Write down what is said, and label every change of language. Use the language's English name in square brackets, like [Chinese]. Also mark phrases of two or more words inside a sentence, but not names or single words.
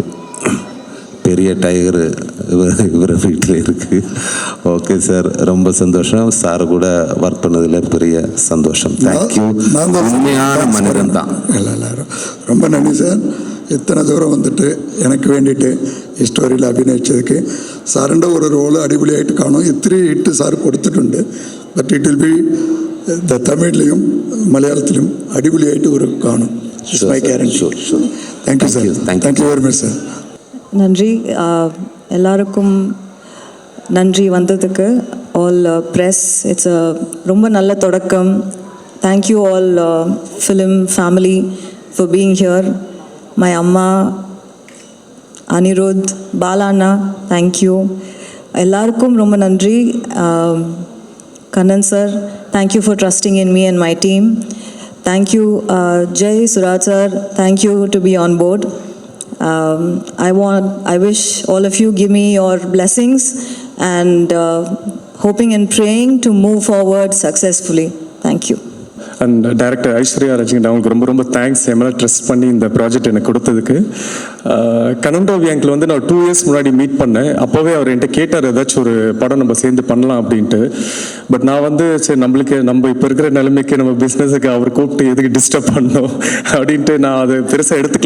[Tamil] பெரிய டைகர் இவர் வீட்டில் இருக்குது. ஓகே சார், ரொம்ப சந்தோஷம். சார் கூட ஒர்க் பண்ணதில் பெரிய சந்தோஷம். தேங்க்யூ. உண்மையான மனிதன் தான். எல்லாரும் ரொம்ப நன்றி சார். இத்தனை தூரம் வந்துட்டு எனக்கு வேண்டிட்டு ஸ்டோரியில் அഭിനയിച്ചதுக்கு. [Malayalam] സാറിൻ്റെ ഒരു റോള് അടിപൊളിയായിട്ട് കാണും. ഇത്തിരി ഹിറ്റ് സാർ കൊടുത്തിട്ടുണ്ട്. [English] But it will be [Malayalam] തമിഴിലും മലയാളത്തിലും അടിപൊളിയായിട്ട് ഒരു കാണും. [English] My guarantee. Thank you sir. Thank you very much sir. [Tamil] நன்றி எல்லாருக்கும். நன்றி வந்ததுக்கு. [English] All press, it's [Tamil] ரொம்ப நல்ல தொடக்கம். [English] Thank you all film family for being here. [Tamil] மை அம்மா, அனிருத், பாலாண்ணா, தேங்க்யூ. எல்லாருக்கும் ரொம்ப நன்றி. கண்ணன் சார், [English] Thank you for trusting in me and my team. Thank you, Jay, Suraj sir. Thank you to be on board. I wish all of you give me your blessings and hoping and praying to move forward successfully. Thank you. [Tamil] அண்ட் டைரக்டர் ஐஸ்வர்யா ரஜினி அவங்களுக்கு ரொம்ப ரொம்ப தேங்க்ஸ் என் மேலே ட்ரஸ்ட் பண்ணி இந்த ப்ராஜெக்ட் எனக்கு கொடுத்ததுக்கு. கனண்டோவி அங்கிள் வந்து நான் 2 இயர்ஸ் முன்னாடி மீட் பண்ணேன். அப்போவே அவர் என்கிட்ட கேட்டார் ஏதாச்சும் ஒரு படம் நம்ம சேர்ந்து பண்ணலாம் அப்படின்ட்டு. பட் நான் வந்து சரி நம்ம இப்போ இருக்கிற நிலைமைக்கு நம்ம பிஸ்னஸுக்கு அவர் கூப்பிட்டு எதுக்கு டிஸ்டர்ப் பண்ணணும் அப்படின்ட்டு நான் அதை பெருசாக எடுத்துக்கல.